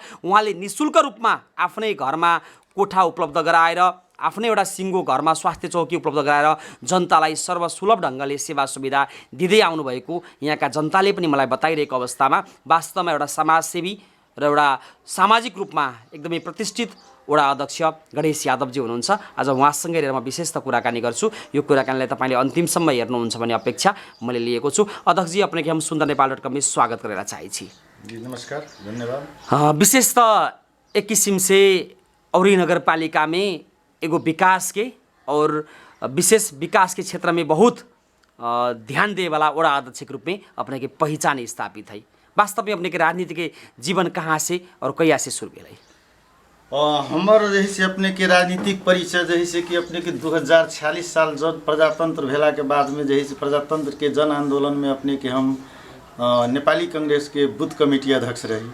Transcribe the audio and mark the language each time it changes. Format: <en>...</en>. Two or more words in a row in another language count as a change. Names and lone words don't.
<ne>उहाँले निःशुल्क रूपमा आफ्नै घरमा कोठा उपलब्ध गराएर, आफ्नै एउटा सिङ्गो घरमा स्वास्थ्य चौकी उपलब्ध गराएर जनतालाई सर्वसुलभ ढङ्गले सेवा सुविधा दिँदै आउनुभएको यहाँका जनताले पनि मलाई बताइरहेको अवस्थामा वास्तवमा एउटा समाजसेवी र एउटा सामाजिक रूपमा एकदमै प्रतिष्ठित वडा अध्यक्ष गणेश यादवजी हुनुहुन्छ। आज उहाँसँगै रहेर म विशेष त कुराकानी गर्छु। यो कुराकानीलाई तपाईँले अन्तिमसम्म हेर्नुहुन्छ भन्ने अपेक्षा मैले लिएको छु। अध्यक्षजी,</ne> <mai>अपने के हम सुन्दर नेपाल.com में स्वागत करेला चाहे छी। जी नमस्कार, धन्यवाद। विशेष त एक किसिम से औरही नगरपालिका में एगो विकास के और विशेष विकास के क्षेत्र में बहुत ध्यान दे वाला वडा अध्यक्ष के रूप में अपने के पहचान स्थापित है। वास्तव में अपने के राजनीति के जीवन कहाँ से और कहिया से शुरू भेल? हमार जैसे अपने के राजनीतिक परिचय जैसे कि अपने के 2046 साल जब प्रजातंत्र भेला के बाद में जैसे प्रजातंत्र के जन आंदोलन में अपने के हम नेपाली कांग्रेस के बूथ कमेटी अध्यक्ष रही।</mai>